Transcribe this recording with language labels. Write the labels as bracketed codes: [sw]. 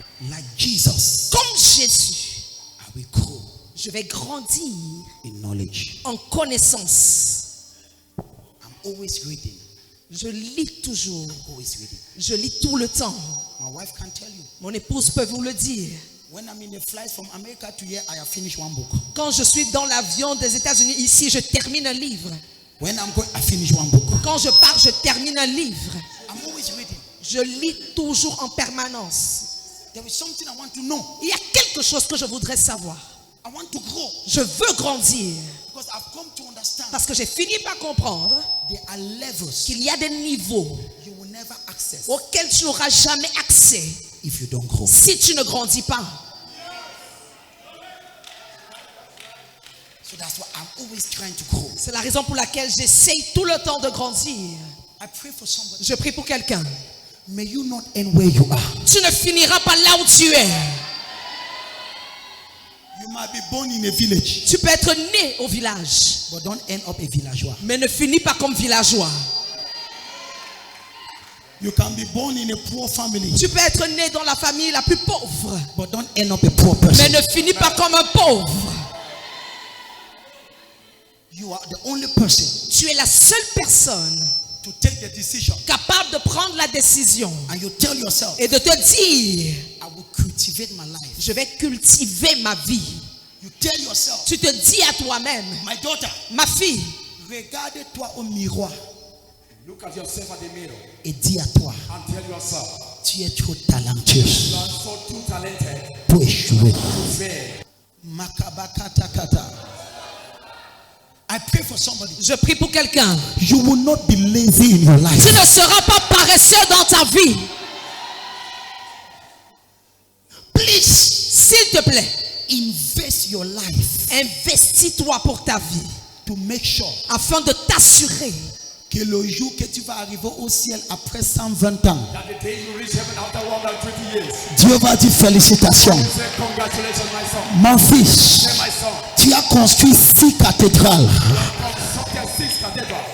[en] like Jesus, [fr] Comme Jésus, [en] I will grow [fr] je vais grandir [en] in knowledge. [fr] en connaissance. [en] I'm always reading. [fr] Je lis toujours. [en] Always reading. [fr] Je lis tout le temps. [en] My wife can tell you. [fr] Mon épouse peut vous le dire. [en] When I'm in a flight from America to here, I have finished one book. [fr] Quand je suis dans l'avion des États-Unis, ici, je termine un livre. [en] When I'm going, I finish one book. [fr] Quand je pars, je termine un livre. [en] I'm always reading. [fr] Je lis toujours en permanence. [en] There is something I want to know. [fr] Il y a quelque chose que je voudrais savoir. [en] I want to grow [fr] Je veux grandir. [en] because I've come to understand [fr] Parce que j'ai fini par comprendre [en] there are levels [fr] qu'il y a des niveaux [en] you will never access [fr] auxquels tu n'auras jamais accès [en] if you don't grow. [fr] si tu ne grandis pas. [en] So that's why I'm always trying to grow. [fr] C'est la raison pour laquelle j'essaye tout le temps de grandir. [en] I pray for somebody. [fr] Je prie pour quelqu'un. [en] May you not end where you are. [fr] Tu ne finiras pas là où tu es. [en] You might be born in a village, [fr] Tu peux être né au village, [en] but don't end up a villageois. [fr] mais ne finis pas comme villageois. [en] You can be born in a poor family, [fr] Tu peux être né dans la famille la plus pauvre, [en] but don't end up a poor [fr] mais [en] person. [fr] ne finis pas comme un pauvre. [en] You are the only person [fr] Tu es la seule personne [en] to take the decision [fr] capable de prendre la décision [en] and you tell yourself, [fr] et de te dire, [en] I will cultivate my life. [fr] je vais cultiver ma vie. [en] You tell yourself, [fr] Tu te dis à toi-même, [en] my daughter, [fr] ma fille, regarde-toi au miroir [en] Look at yourself at the mirror [fr] et dis à toi, [en] and tell yourself, [fr] tu es trop talentueuse [en] you are so too talented [fr] pour échouer. [en] to fail. Makabakatakata. I pray for somebody. [fr] je prie pour quelqu'un. [en] You will not be lazy in your life. [fr] Tu ne seras pas paresseux dans ta vie. [en] Please [fr] S'il te plaît, [en] invest your life [fr] investis-toi pour ta vie [en] to make sure [fr] afin de t'assurer que le jour que tu vas arriver au ciel après 120 ans, [en] That the day you reach heaven after 120 years, [fr] Dieu va dire félicitations. [en] say congratulations my son. [fr] Mon fils, [en] Say my son, [fr] tu as construit 6 cathédrales. [en] constructed 6 cathedrals.